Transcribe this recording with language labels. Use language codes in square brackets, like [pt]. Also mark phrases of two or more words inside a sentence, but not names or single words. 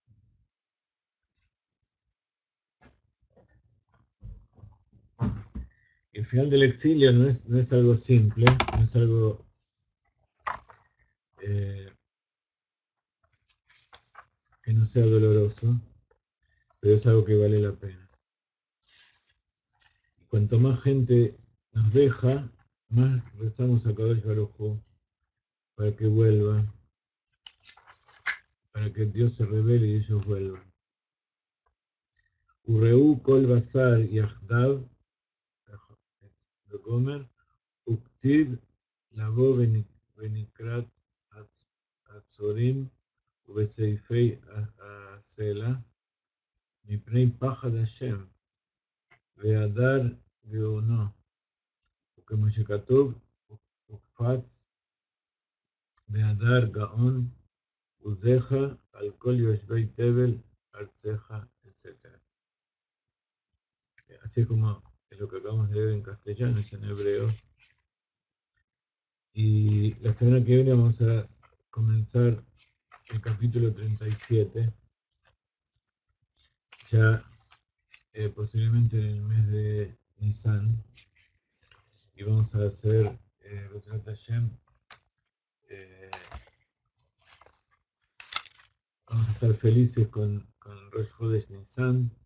[es] Y el final del exilio no es algo simple, no es algo eh, que no sea doloroso, pero es algo que vale la pena. Y cuanto más gente nos deja, más rezamos a [he] קדוש ברוך הוא [es] para que vuelva, para que Dios se revele y ellos vuelvan. [he] וראו כל בשר יחדיו, גומר, וכתיב לבוא בנקרת צורים ובסעיפי הסלע, מפני פחד השם, והדר גאונו, וכמו שכתוב, וקפץ והדר גאון, עוזך על כל יושבי תבל ארצך, [es] etc. Así como lo que acabamos de leer en castellano, es en hebreo. Y la semana que viene vamos a comenzar el capítulo 37, ya posiblemente en el mes de Nisan, y vamos a hacer [he] בעזרת השם, [es] vamos a estar felices con [he] ראש חודש ניסן.